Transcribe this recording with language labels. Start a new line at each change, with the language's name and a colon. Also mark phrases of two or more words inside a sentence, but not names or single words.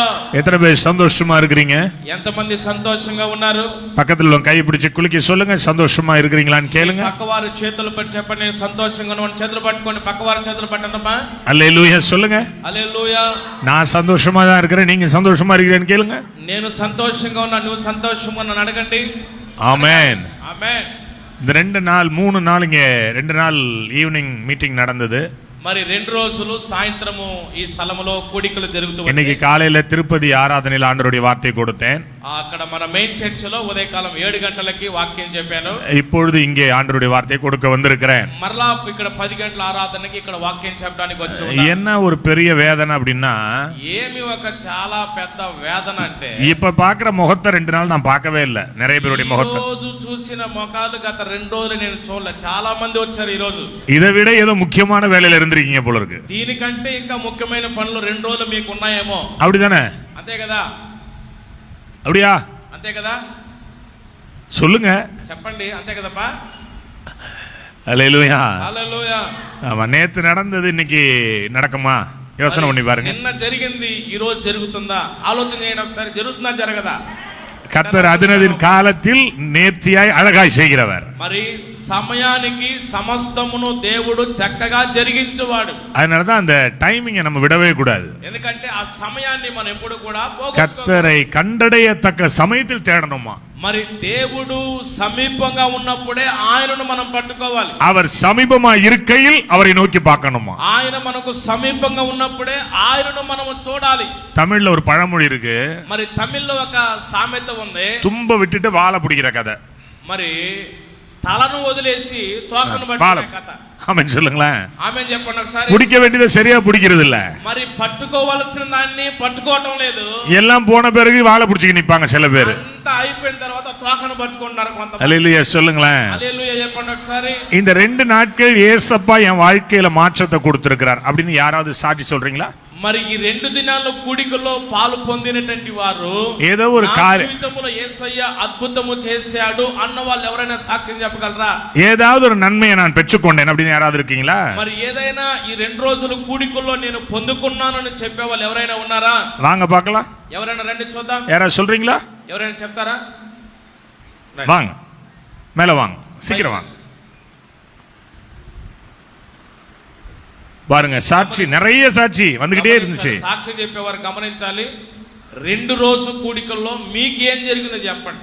Tamil: எத்தனை பேர் சந்தோஷமா இருக்கிறீங்க?
Telugu: ఎంతమంది సంతోషంగా ఉన్నారు?
Tamil: பக்கத்துல உள்ள கை பிடிச்சு குலுக்கி சொல்லுங்க, சந்தோஷமா இருக்கிறீங்களான்னு கேளுங்க.
Telugu: పక్కవారు చేతులు పట్టి చెప్పండి, నేను సంతోషంగా ఉన్నాను. చేతులు పట్టుకోండి, పక్కవారు చేతులు పట్టండమ్మా.
Tamil: హల్లెలూయా சொல்லுங்க.
Telugu: హల్లెలూయా.
Tamil: நான் சந்தோஷமா தான் இருக்கிறேன், நீங்க சந்தோஷமா இருக்கிறீங்கன்னு கேளுங்க.
Telugu: నేను సంతోషంగా ఉన్నా, నువ్వు సంతోషంగా ఉన్నాను అడగండి.
Tamil: ஆமென்.
Telugu: ఆమేన్.
Tamil: இந்த 2 நாள் 3 நாள் இங்க 2 நாள்
English: evening meeting
Tamil: நடந்தது.
Telugu: మరి 2 రోజులు సాయంత్రము ఈ స్థలములో కూడికలు జరుగుతూ
Tamil: இன்னைக்கு காலையில திருப்பதி ஆராதனையில் ஆண்டவருடைய வார்த்தை கொடுத்தேன்.
Telugu: అక్కడ మన మెయిన్ చర్చిలో ఉదయకాలం 7 గంటలకి వాక్యం చెప్పాను.
Tamil: இப்பொழுது இங்கே ఆండవருடைய వార్த்தை கொடுக்க வந்திருக்கிறேன்.
Telugu: మరలా ఇక్కడ 10 గంటల ఆరాధనకి ఇక్కడ వాక్యం చెప్పడానికి వచ్చి ఉన్నాను.
Tamil: என்ன ஒரு பெரிய வேதனை அப்படின்னா,
Telugu: ఏమి ఒక చాలా పెద్ద వేదన అంటే,
Tamil: இப்ப பாக்குற முகத்தை 2 நாள் நான் பார்க்கவே இல்லை. நிறைய பேருடைய முகத்தை
Telugu: రోజు చూసిన ముఖాలు గత 2 రోజులు నేను చూడలే. చాలా మంది వచ్చారు ఈ రోజు.
Tamil: இதை விட ஏதோ முக்கியமான வேலையில இருந்திருக்கீங்க போல இருக்கு.
Telugu: దీనికంటే ఇంకా ముఖ్యమైన పనులు 2 రోజులు మీకు ఉన్నాయేమో.
Tamil: அப்படிதானே?
Telugu: అంతే కదా?
Tamil: அப்படியா?
Telugu: అంతే కదా?
Tamil: சொல்லுங்க,
Telugu: చెప్పండి. అంతే కదப்பா?
Tamil: ஹல்லேலூயா.
Telugu: హల్లెలూయా.
Tamil: ஆமா, நேத்து நடந்தது இன்னைக்கு நடக்குமா? யோசனை பண்ணி பாருங்க.
Telugu: నిన్న జరిగింది ఈ రోజు జరుగుతుందా? ఆలోచన చేయండి ఒకసారి. జరుగుతుందా జరగదా?
Tamil: கர்த்தர் அதினதின் காலத்தில் நேர்த்தியாய் அழகாய் செய்கிறவர்.
Telugu: మరి సమయానికి సమస్తమును దేవుడు చక్కగా జరిగించువాడు.
Tamil: அதனால தான் அந்த டைமிங்கை நம்ம விடவே கூடாது.
Telugu: ఎందుకంటే ఆ సమయాన్ని మనం ఎప్పుడు కూడా
Tamil: கர்த்தரை கண்டடையத்தக்க சமயத்தில் தேடணுமா.
Telugu: మరి దేవుడు సమీపంగా ఉన్నప్పుడే ఆయనను మనం పట్టుకోవాలి.
Tamil: அவர் సమీపமா இருக்கையில் அவரை நோக்கி பார்க்கணுமா.
Telugu: ఆయన మనకు సమీపంగా ఉన్నప్పుడే ఆయనను మనం చూడాలి.
Tamil: தமிழ்ல ஒரு பழமொழி இருக்கு.
Telugu: మరి తమిళ్లో ఒక సామెత ఉంది,
Tamil: தும்ப விட்டுட்டு வாழை பிடிக்கிற கதை.
Telugu: మరి తలను వదిలేసి తోకను పట్టుకునే కథ.
Tamil: ஆமென் சொல்லுங்களேன்.
Telugu: ఆమేన్ చెప్పండి ఒకసారి.
Tamil: பிடிக்க வேண்டியதை சரியா பிடிக்கிறது இல்ல.
Telugu: మరి పట్టుకోవాల్సిన దాన్ని పట్టుకోవటం లేదు.
Tamil: எல்லாம் போன பிறகு வாழை பிடிச்சிட்டு நிப்பாங்க சில பேர்.
Telugu: అంతా అయిపోయిన తర్వాత తోకను పట్టుకుంటారు కొంతమంది.
Tamil: ஹல்லேலூயா சொல்லுங்களேன்.
Telugu: హల్లెలూయా చెప్పండి ఒకసారి.
Tamil: இந்த 2 நாட்கள் ஏசப்பா என் வாழ்க்கையில மாற்றத்தை கொடுத்திருக்கிறார் அப்படின்னு யாராவது சாட்சி சொல்றீங்களா?
Telugu: మరి ఈ 2 దినాల్లో కూడికలో పాలు పొందినటువంటి వారు, ఏదో ఒక జీవితంలో యేసయ్య అద్భుతము చేశాడు అన్న వాళ్ళు ఎవరైనా సాక్ష్యం చెప్పగలరా?
Tamil: ஏதாவது ஒரு நன்மையை நான் பெற்றுக்கொண்டேன் அப்படின்னு யாராவது இருக்கீங்களா?
Telugu: మరి ఏదైనా ఈ 2 రోజులు కూడికల్లో నేను పొందుకున్నానని చెప్పే వాళ్ళు ఎవరైనా ఉన్నారా?
Tamil: வாங்க பார்க்கலாம்.
Telugu: ఎవరైనా రండి చూద్దాం.
Tamil: யாராவது சொல்றீங்களா?
Telugu: ఎవరైనా చెప్తారా?
Tamil: வாங்க, மேல வாங்க, சீக்கிரம் வாங்க. பாருங்க, சாட்சி, நிறைய சாட்சி வந்துகிட்டே இருந்துச்சு.
Telugu: సాక్షి చెప్పేవారు గమనించాలి. 2 రోజు కూడికల్లో మీకు ఏం జరిగిందో చెప్పండి.